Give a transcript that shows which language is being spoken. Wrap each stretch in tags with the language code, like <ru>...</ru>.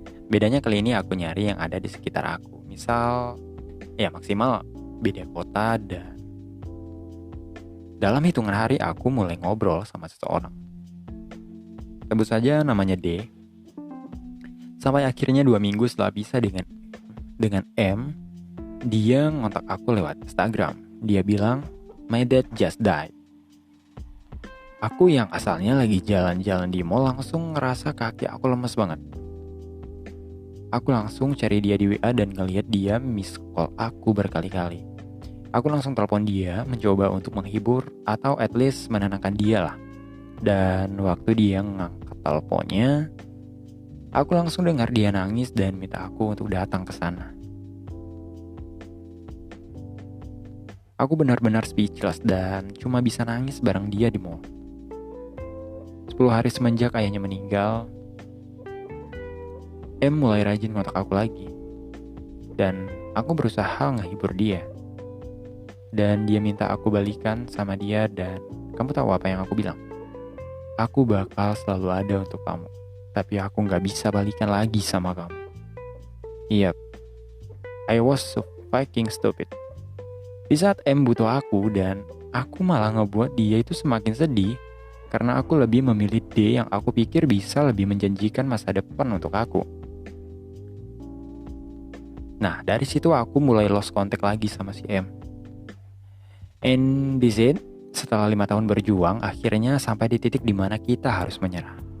<id>Bedanya kali ini aku nyari yang ada di sekitar aku. Misal, ya maksimal beda kota dan dalam hitungan hari aku mulai ngobrol sama seseorang. Sebut saja namanya D. Sampai akhirnya 2 minggu setelah bisa dengan M, dia ngontak aku lewat Instagram.</id> <en>Dia bilang, "My dad just died."</en> <id>Aku yang asalnya lagi jalan-jalan di mall langsung ngerasa kaki aku lemes banget. Aku langsung cari dia di WA dan ngeliat dia miss call aku berkali-kali. Aku langsung telepon dia mencoba untuk menghibur atau</id> <en>at least</en> <id>menenangkan dia lah. Dan waktu dia ngangkat teleponnya, aku langsung dengar dia nangis dan minta aku untuk datang ke sana. Aku benar-benar speechless dan cuma bisa nangis bareng dia di mall. 10 hari semenjak ayahnya meninggal, M mulai rajin kontak aku lagi. Dan aku berusaha ngehibur dia. Dan dia minta aku balikan sama dia dan kamu tahu apa yang aku bilang? Aku bakal selalu ada untuk kamu. Tapi aku gak bisa balikan lagi sama kamu.</id> <en>Yep, I was so fucking stupid.</en> <id>Di saat M butuh aku dan aku malah ngebuat dia itu semakin sedih. Karena aku lebih memilih D yang aku pikir bisa lebih menjanjikan masa depan untuk aku. Nah, dari situ aku mulai</id> <en>lost contact</en> <id>lagi sama si M.</id> <en>And this it,</en> <id>setelah 5 tahun berjuang, akhirnya sampai di titik dimana kita harus menyerah.</id>